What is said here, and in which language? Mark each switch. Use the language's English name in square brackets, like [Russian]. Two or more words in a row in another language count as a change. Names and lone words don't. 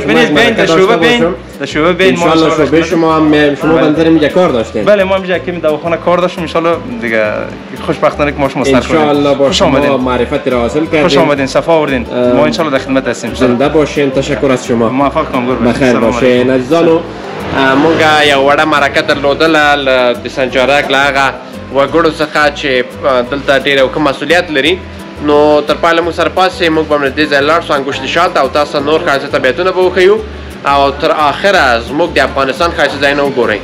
[Persian] بین شعبه بین [Arabic] ان شاء الله [Persian] شعبه شما هم شما بنظر اینجا کار داشتین. بله ما اینجا که دواخانه کار داشتیم. [Arabic] ان شاء الله [Persian] دیگه خوشبختانه که ما شما [Arabic] ان شاء الله [Persian] با شما معرفت را حاصل کردیم. خوش آمدین، صفا آوردین. ما [Arabic] ان شاء الله [Persian] در خدمت هستیم. زنده باشین. تشکر از شما. موفق قربان. بخیر باشین عزیزانو. [Pashto] مونږه یو وړه مرکه درلودله د سنجارک له هغه وګړو څخه چې دلته ډېر یو ښه مسؤلیت لري. نو تر پایله موږ سره پاسې موږ به هم له دې ځایه لاړ شو انګوشت شات او تاسو نور ښایسته طبیعتونه به وښیو او تر آخره زموږ د افغانستان ښایسته ځایونه وګورئ.